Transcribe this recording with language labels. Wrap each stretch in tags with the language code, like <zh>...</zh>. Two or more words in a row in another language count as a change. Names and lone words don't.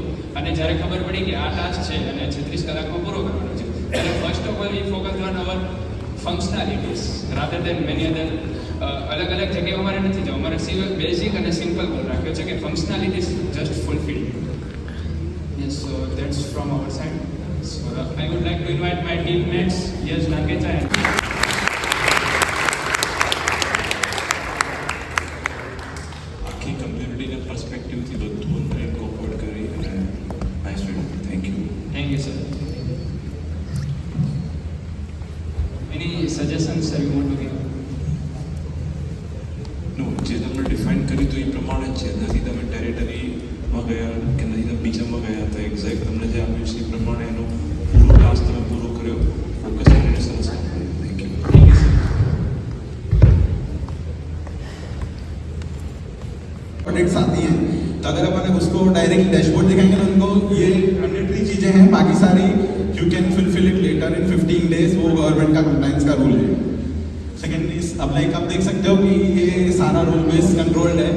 <gu>અને જ્યારે ખબર પડી કે આ ટાસ્ક છે અને 36 કલાકમાં પૂરો કરવાનો છે, ત્યારે</gu> <en>first of all we focus on our functionalities rather than many other.</en> <gu>અલગ અલગ જગ્યાએ અમારે નથી જવું, અમારે બેઝિક અને</gu> <en>simple goal</en> <gu>રાખ્યો છે કે</gu> <en>functionalities just fulfilled. Yes, so that's from our side. So I would like to invite my teammates, Yash Nakecha and</en> <gu>આખી કમ્યુનિટીના પર્સપેક્ટિવથી બધું અમને ઇન્કોર્પોરેટ કરી અને</gu> <en>nice to thank you. thank you, sir. Any suggestions, sir, you want to give?</en> <gu>નો જે તમે ડિફાઇન કર્યું તો એ પ્રમાણે જ છે. નથી તમે ટેરેટરીમાં ગયા કે નથી તમે બીજામાં ગયા તો એક્ઝેક્ટ તમને જે આપ્યું છે એ પ્રમાણે એનો પૂરો ટાસ્ક તમે પૂરો કર્યો. ફોકસ કરીને સરસ કામ કર્યું.</gu> <en>thank you. Thank you, sir.</en> <hi>प्रोडक्ट्स आती हैं तो अगर अपन उसको</hi> <en>direct dashboard</en> <hi>दिखाएंगे तो उनको ये मैंडेटरी चीज़ें हैं, बाकी सारी</hi> <en>you can fulfill it later in 15 days,</en> <hi>वो गवर्नमेंट का कंप्लाइंस का रूल है.</hi> <en>second is</en> <hi>अब लाइक आप देख सकते हो कि ये सारा</hi> <en>rule base controlled</en> <hi>है.</hi>